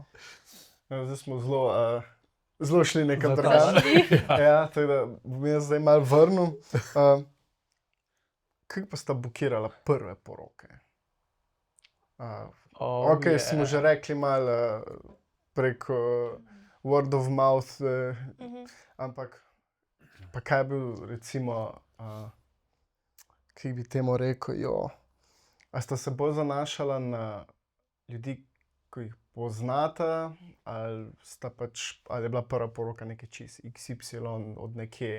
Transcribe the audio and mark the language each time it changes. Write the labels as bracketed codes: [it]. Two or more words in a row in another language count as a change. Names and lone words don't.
[sl] Zdaj smo zelo šli nekam drugam. Ja, tako da bom jaz zdaj malo vrnil. Kako pa sta bukirala prve poroke? Smo že rekli malo preko [en] word of mouth, [sl] ampak pa kaj je bil recimo, kaj bi temu rekel, a sta se bolj zanašala na ljudi, ko jih poznata, ali je bila prva poroka nekaj čist XY od nekje?